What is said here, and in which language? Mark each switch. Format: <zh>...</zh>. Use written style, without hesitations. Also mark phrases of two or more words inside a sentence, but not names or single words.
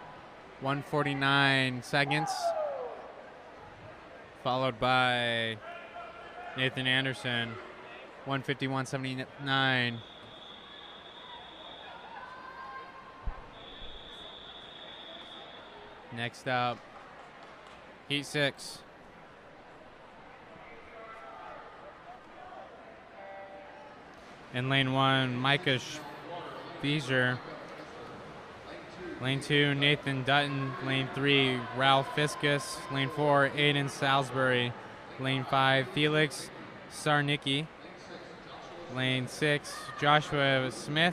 <en>1:49 seconds, followed by Nathan Anderson, 1:51.79. Next up, Heat 6. In lane 1, Micah Beezer. Lane 2, Nathan Dutton. Lane 3, Ralph Fiskus. Lane 4, Aiden Salisbury. Lane 5, Felix Sarnicki. Lane 6, Joshua Smith.</en>